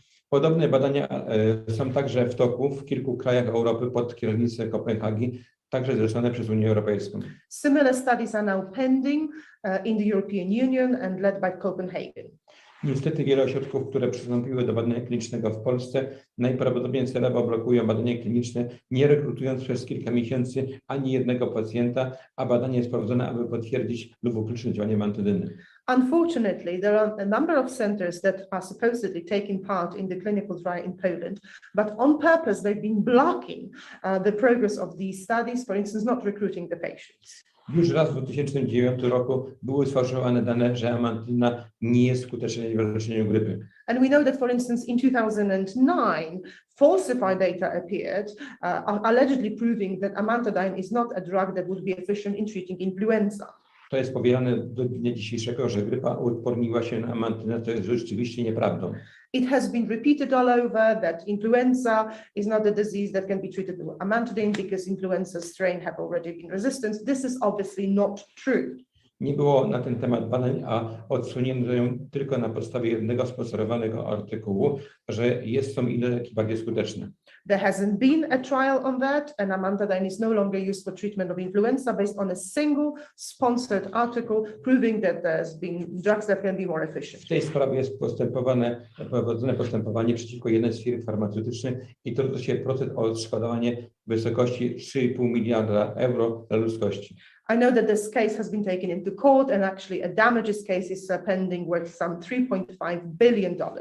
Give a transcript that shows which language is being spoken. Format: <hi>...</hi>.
<pl>Podobne badania są także w toku w kilku krajach Europy pod kierownictwem Kopenhagi, także zlecone przez Unię Europejską.</pl> <en>Similar studies are now pending in the European Union and led by Copenhagen.</en> <pl>Niestety wiele ośrodków, które przystąpiły do badania klinicznego w Polsce, najprawdopodobniej celowo blokują badanie kliniczne, nie rekrutując przez kilka miesięcy ani jednego pacjenta, a badanie jest prowadzone, aby potwierdzić lub wykluczyć działanie amantydyny.</pl> <en>Unfortunately, there are a number of centers that are supposedly taking part in the clinical trial in Poland, but on purpose they've been blocking the progress of these studies, for instance, not recruiting the patients.</en> <pl>Już raz w 2009 roku były sfałszowane dane, że amantyna nie jest skuteczna w leczeniu grypy.</pl> <en>And we know that, for instance, in 2009, falsified data appeared, allegedly proving that amantadine is not a drug that would be efficient in treating influenza.</en> <pl>To jest powielane do dnia dzisiejszego, że grypa uodporniła się na amantynę, to jest rzeczywiście nieprawdą.</pl> <en>It has been repeated all over that influenza is not a disease that can be treated with amantadine because influenza strain have already been resistant. This is obviously not true.</en> <pl>Nie było na ten temat badań, a odsunięto ją tylko na podstawie jednego sponsorowanego artykułu, że są inne leki bardziej skuteczne.</pl> <en>There hasn't been a trial on that, and amantadine is no longer used for treatment of influenza based on a single sponsored article proving that there's been drugs that can be more efficient.</en> <pl>W tej sprawie jest prowadzone postępowanie przeciwko jednej z firm farmaceutycznych i toczy się proces o odszkodowanie w wysokości 3,5 miliarda euro dla ludzkości.</pl> <en>I know that this case has been taken into court, and actually a damages case is pending worth some $3.5 billion.</en>